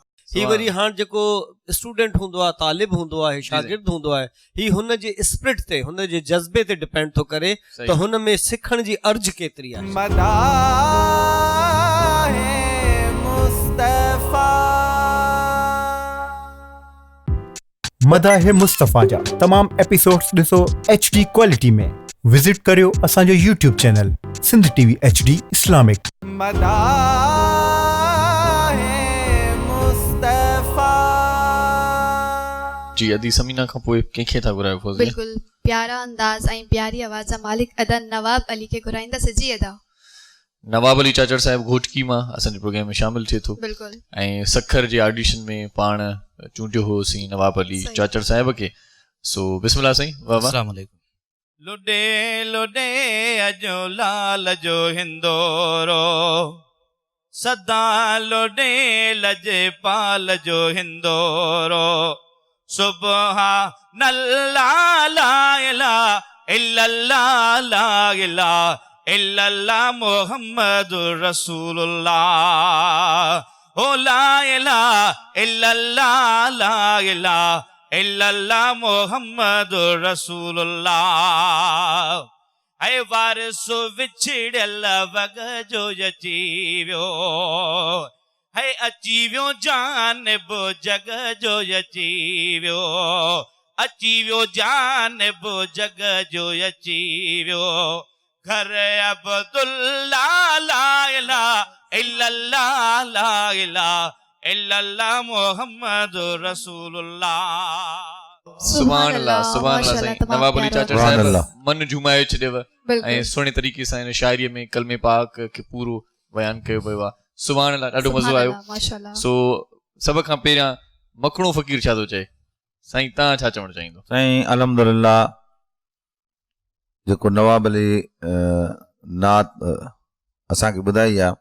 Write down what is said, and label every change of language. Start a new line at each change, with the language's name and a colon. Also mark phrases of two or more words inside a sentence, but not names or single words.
Sindhi: ही वरी हाणे जेको स्टूडेंट हूंदो आहे तालिब हूंदो आहे शागिर्द हूंदो आहे ही हुन जे स्पिरिट ते हुन जे जज़्बे ते डिपेंड थो करे त हुन में सिखण जी अर्ज केतिरी आहे मदाह मुस्तफ़ा जा तमाम एपिसोड्स ॾिसो HD क्वालिटी में विजिट करियो असांजो YouTube चैनल सिंध TV HD इस्लामिक जी अदी समीना खां पोइ कंहिंखे था घुरायो फौज़ी बिल्कुल प्यारा अंदाज़ ऐं प्यारी आवाज़ जा मालिक अदा नवाब अली खे घुराईंदासीं जी अदा नवाब अली चाचर साहिब घोटकी मां असांजे प्रोग्राम में शामिल थिए थो ऐं सखर जे ऑडिशन में पाण चूंडियो होसीं नवाब अली चाचर साहिब खे। सो बिस्मिल्लाह साईं। वाह वाह।
Arabic: السلام عليكم.
Sindhi: लुडे लुडे अजो लाल जो हिंदोरो सदा लुडे लजे पाल जो हिंदोरो
Arabic: سبحان الله لا إله إلا الله لا إله إلا الله محمد رسول الله ओ لا إله إلا الله لا إله إلا الله محمد رسول الله.
Sindhi: ऐ वारसो विछड़ियल वग जो अची वियो है अची वियो जानिब जग जो अची वियो अची वियो जानिब जग जो अची वियो घर अब्दुल्ला
Arabic: لا إله إلا الله لا إله إلا الله محمد رسول الله. سبحان الله سبحان الله साईं।
Sindhi: नवाब अली चाचर साहिब मन झुमाए छॾियव ऐं सुहिणे तरीक़े सां हिन शाइरीअ में कलमे पाक खे पूरो बयानु कयो पियो आहे।
Arabic: سبحان الله,
Sindhi: ॾाढो मज़ो आयो। सो सभ खां पहिरियां मखणो फ़कीर छा थो चए साईं, तव्हां छा चवणु चाहींदो? साईं अल्हम्दुलिल्लाह जेको नवाब अली नात असांखे ॿुधाई आहे,